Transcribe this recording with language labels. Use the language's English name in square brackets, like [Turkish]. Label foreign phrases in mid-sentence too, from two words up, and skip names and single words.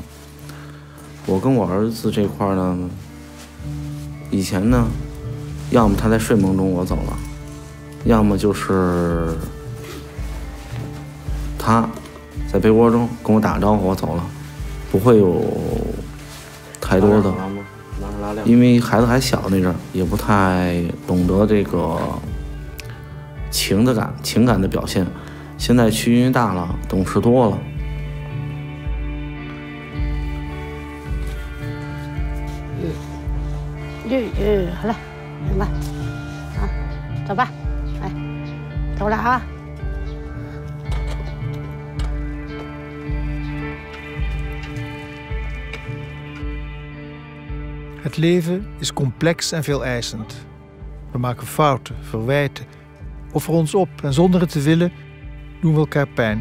[Chinese] 我跟我儿子这块呢，以前呢，要么他在睡梦中我走了，要么就是他在被窝中跟我打个招呼我走了，不会有太多的，因为孩子还小那阵儿，也不太懂得这个情感的表现。现在趋于大了，懂事多了。好了，行吧，啊，走吧，哎，走了啊。 [Dutch] Het leven is complex en veeleisend. We maken fouten, verwijten, offeren ons op en zonder het te willen doen we elkaar pijn.